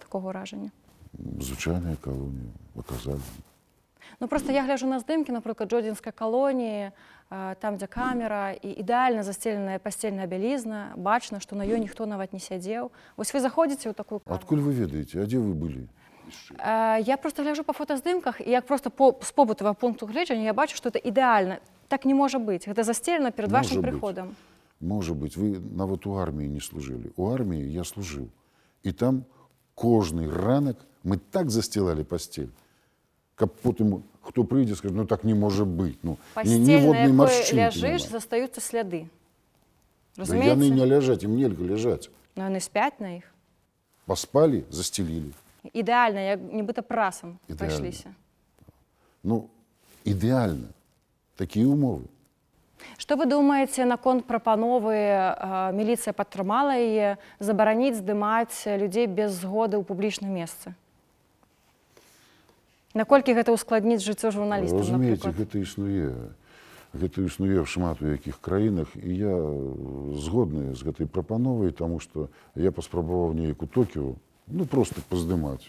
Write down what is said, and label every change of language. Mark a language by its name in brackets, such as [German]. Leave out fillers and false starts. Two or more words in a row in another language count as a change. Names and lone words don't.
[Belarusian] Не было у вас такога ўражання? Звычайная калонія, паказалі. Ну просто я гляжу на здымкі, напрыклад, Джодзінскай калоніі, там, дзе камера, і ідэальна застеленая пасцельная бялізна, бачна, што на ёй ніхто нават не сядзеў. Вось вы заходзіце ў такую камеру. Откуль вы ведаете? [Russian] А где вы были? [Belarusian] Я просто гляжу па фотаздымках, і як просто з побытавага пункту гледжання я бачу, што это ідэальна. Так не можа быць. Гэта застелена перад вашым прыходам. [Russian] Может быть, вы нават у армии не служили. У армии я служил. И там [Belarusian] кожный ранок [Russian] мы так застилали постель, как потом кто придет, скажет, ну так не может быть. Ну, Пастель, [Belarusian] ніводнай на якой маршчынкі ляжыш, няма. застаюцца сляды. Да Разумееце? яны не ляжаць, им нельга ляжаць. Ну, яны спяць на іх. [Russian] Поспали, застелили. [Belarusian] Ідэальна, як нібыта прасам Ідэальна. прайшліся. Ну, [Russian] идеально. Такие умовы. [Belarusian] Што вы думаеце наконт прапановы, міліцыя падтрымала яе, забараніць здымаць людзей без згоды ў публічным месцы? Наколькі гэта ўскладніць жыццё журналістам, Разумееце, напрыклад? гэта існуе в шмат у якіх краінах, і я згодны з гэтай прапановай, таму што я паспрабаваў неяк у Токіо, ну, просто паздымаць.